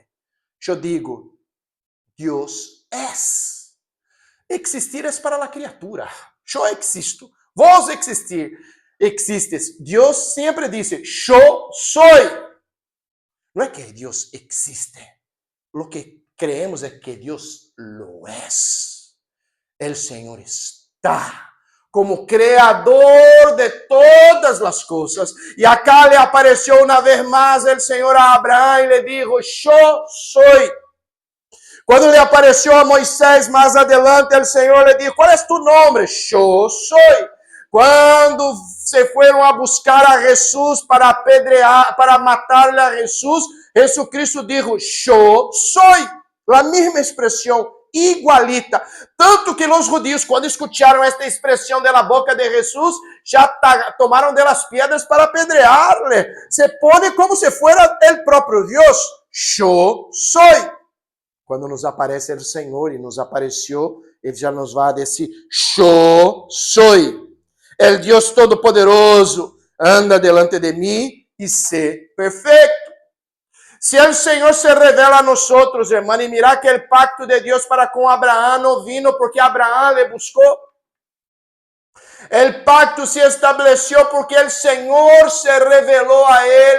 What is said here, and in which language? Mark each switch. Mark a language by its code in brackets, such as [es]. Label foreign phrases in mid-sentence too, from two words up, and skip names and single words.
[pt] Eu digo, Deus es. Existir é para a criatura. Eu existo. Vos existes. Deus sempre disse, eu sou. Não é que Deus existe. O que creemos é que Deus [es] lo es. [pt] El Senhor está como criador de todas as coisas. E acá lhe apareceu uma vez mais o Senhor a Abraão e lhe disse, eu sou. Quando lhe apareceu a Moisés mais adelante, o Senhor lhe disse, qual é tu nome? Eu sou. Quando se foram a buscar a Jesus para apedrear, para matar-lhe a Jesus, Jesucristo disse, eu sou. A mesma expressão, igualita. Tanto que os judeus, quando escutaram esta expressão da boca de Jesus, já tomaram delas pedras para apedrear-lhe. [es] Se pone como se fuera [pt] o próprio Deus. Eu sou. Quando nos aparece o Senhor e nos apareceu, ele já nos vai dizer, eu sou. [es] El Dios Todopoderoso anda delante de mí y sé perfecto. Si el Señor se revela a nosotros, hermano, y mira que el pacto de Dios para con Abraham no vino porque Abraham le buscó. El pacto se estableció porque el Señor se reveló a él.